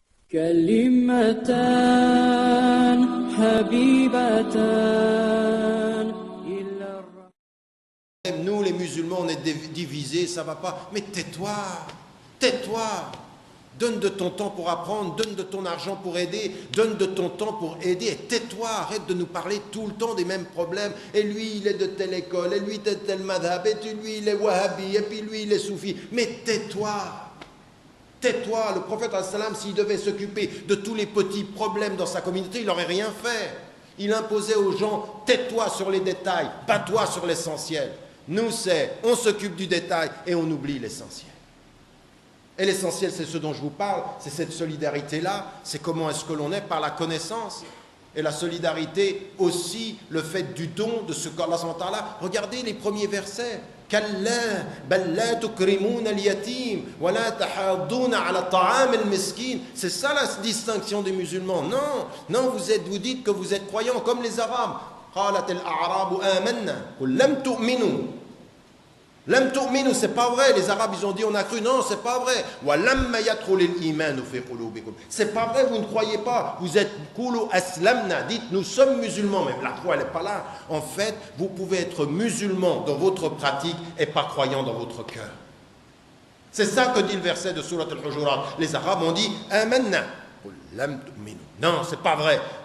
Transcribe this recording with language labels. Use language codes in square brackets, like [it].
[ar] كلمتان حبيبتان إلى الرحمن. [fr] Nous, les musulmans, on est divisés, ça va pas. Mais tais-toi, tais-toi. Donne de ton temps pour apprendre, donne de ton argent pour aider, donne de ton temps pour aider. Et tais-toi, arrête de nous parler tout le temps des mêmes problèmes. Et lui, il est de telle école, et lui, de tel madhab, et lui, il est wahhabi, et puis lui, il est soufi. Mais tais-toi. Tais-toi, le prophète, s'il devait s'occuper de tous les petits problèmes dans sa communauté, il n'aurait rien fait. Il imposait aux gens, tais-toi sur les détails, bats-toi sur l'essentiel. Nous, on s'occupe du détail et on oublie l'essentiel. Et l'essentiel, c'est ce dont je vous parle, c'est cette solidarité-là, c'est comment est-ce que l'on est par la connaissance. Et la solidarité aussi, le fait du don de ce qu'Allah subhanahu wa ta'ala. Regardez les premiers versets. [ar] كلا بل لا تكرمون اليتيم ولا تحاضون على طعام المسكين. [fr] C'est ça la distinction des musulmans. Non, vous dites que vous êtes croyants comme les Arabes. [ar] قالت الأعراب آمنا قل لم تؤمنوا. لم تؤمنوا, [fr] c'est pas vrai. Les Arabes, ils ont dit on a cru. Non, c'est pas vrai. [ar] ولما يدخل الإيمان في قلوبكم. [fr] C'est pas vrai, vous ne croyez pas. Vous êtes [ar] قولوا أسلمنا. [fr] Dites nous sommes musulmans, mais la foi elle n'est pas là. En fait, vous pouvez être musulman dans votre pratique et pas croyant dans votre cœur. C'est ça que dit le verset de Surat al-Hujurat. Les Arabes ont dit [ar] آمنا قل لم تؤمنوا. [fr] Non, c'est pas vrai.